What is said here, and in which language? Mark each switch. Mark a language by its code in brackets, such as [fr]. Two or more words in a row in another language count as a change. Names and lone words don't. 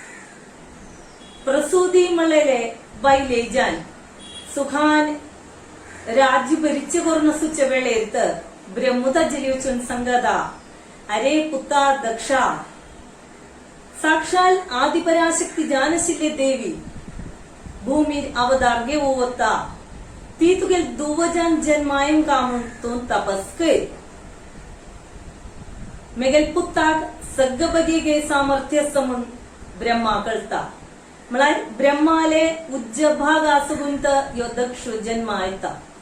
[kok] प्रसूदी मळेले बायले जान सुखान राज्य भरिच कोरन सुच वेळेत ब्रह्म तजलियोचुन संगदा अरे पुता दक्षा साक्षाल आदिपराशक्ति जानशिल्य देवी भूमि अवतारगे ओवता ती तुगेल दुवजान जन्मायम कामून तो तपस कर मेगेल पुत्ताक सगळ बगीगे सामर्थ्य समून ब्रह्मा कळता म्हळ्यार ब्रह्माले उज्ज भाग आसुगुंत यो दक्ष जन्म आयता